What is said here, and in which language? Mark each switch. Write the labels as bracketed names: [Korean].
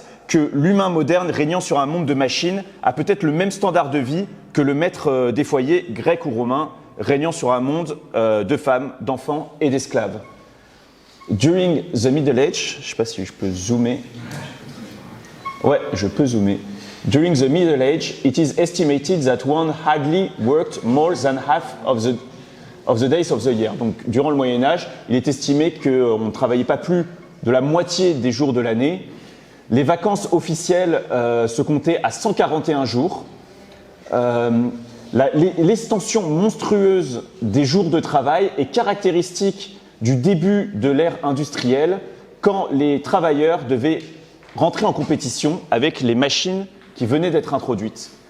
[French] que l'humain moderne régnant sur un monde de machines a peut-être le même standard de vie que le maître des foyers grec ou romain régnant sur un monde de femmes, d'enfants et d'esclaves. [English] During the Middle Age, [French] je ne sais pas si je peux zoomer. Ouais, je peux zoomer. [English] During the Middle Age, it is estimated that one hardly worked more than half of the days of the year. [French] Donc, durant le Moyen Âge, il est estimé qu'on ne travaillait pas plus de la moitié des jours de l'année. Les vacances officielles se comptaient à 141 jours. L'extension monstrueuse des jours de travail est caractéristique du début de l'ère industrielle, quand les travailleurs devaient rentrer en compétition avec les machines qui venaient d'être introduites.